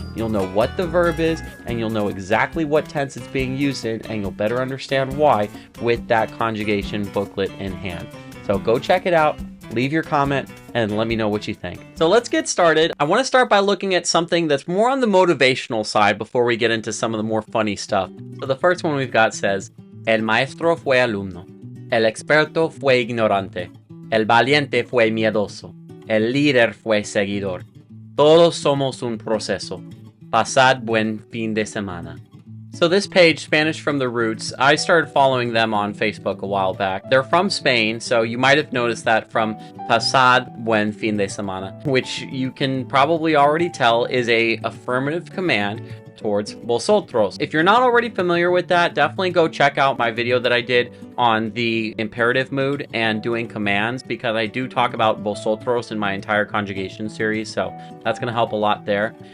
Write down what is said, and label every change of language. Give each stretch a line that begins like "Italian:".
English: You'll know what the verb is, and you'll know exactly what tense it's being used in, and you'll better understand why with that conjugation booklet in hand. So go check it out, leave your comment, and let me know what you think. So let's get started. I want to start by looking at something that's more on the motivational side before we get into some of the more funny stuff. So the first one we've got says,
Spanish: El maestro fue alumno, el experto fue ignorante, el valiente fue miedoso, el líder fue seguidor. Todos somos un proceso. Pasad buen fin de semana.
English: So this page, Spanish from the Roots, I started following them on Facebook a while back. They're from Spain, so you might have noticed that from
Spanish: Pasad buen fin de semana,
English: which you can probably already tell is a affirmative command towards Vosotros. If you're not already familiar with that, definitely go check out my video that I did on the imperative mood and doing commands, because I do talk about Vosotros in my entire conjugation series, so that's going to help a lot there.